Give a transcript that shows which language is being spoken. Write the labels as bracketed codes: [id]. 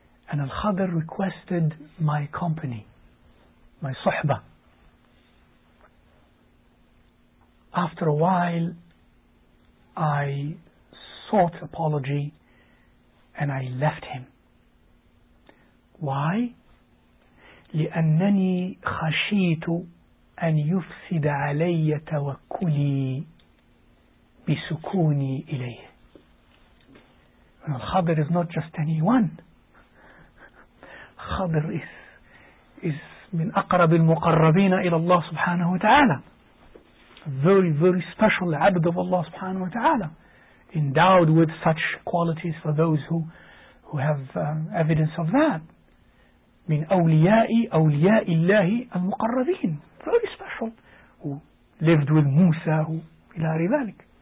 [en] And Al-Khadir requested my company, my suhbah. After a while, I sought apology and I left him. Why? [ar] لأنني خشيت أن يفسد علي توكلي بسكوني إليه. [en] Al-Khadir is not just anyone. Khadir is [ar] من أقرب المقربين إلى الله سبحانه وتعالى. [en] Very, very special abd of Allah subhanahu wa ta'ala, endowed with such qualities for those who have evidence of that. [ar] من أولياء الله المقربين, [en] very special, who lived with Musa, [ar] إلى ذلك.